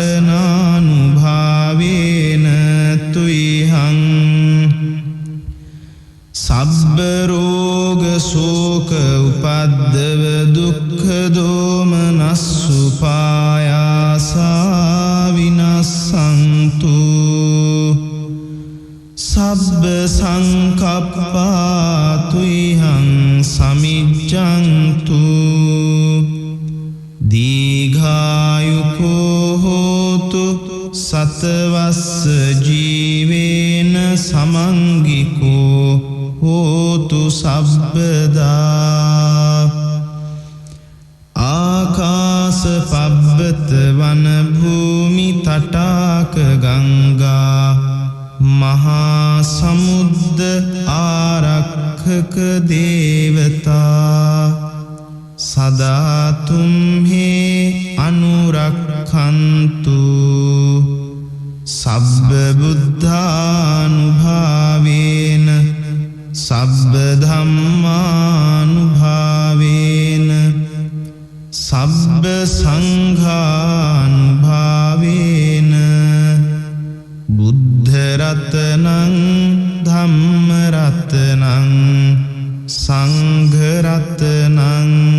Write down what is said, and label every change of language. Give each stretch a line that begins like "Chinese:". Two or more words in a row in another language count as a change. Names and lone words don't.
Pali: රතනානුභාවේන තුයිහං සබ්බ රෝග ශෝක උපද්දව දුක්ඛ දෝමනස්සු පායාසා විනස්සන්තු සබ්බ සංකප්පා තුයිහං සමිජ්ජන්තු දීඝායුකෝ හෝතු සතවස්ස ජීවේන සමංගිකෝ හෝතු සබ්බදා ආකාස පබ්බත වන භූමි තටාක ගංගා මහා සමුද්ද ආරක්ඛක දේවතා සදා තුම්හි අනුරක්ඛන්තු සබ්බ බුද්ධානුභාවේන සබ්බ ධම්මානුභාවේන සබ්බ සංඝානුභාවේන බුද්ධ රතනං ධම්ම රතනං සංඝ රතනං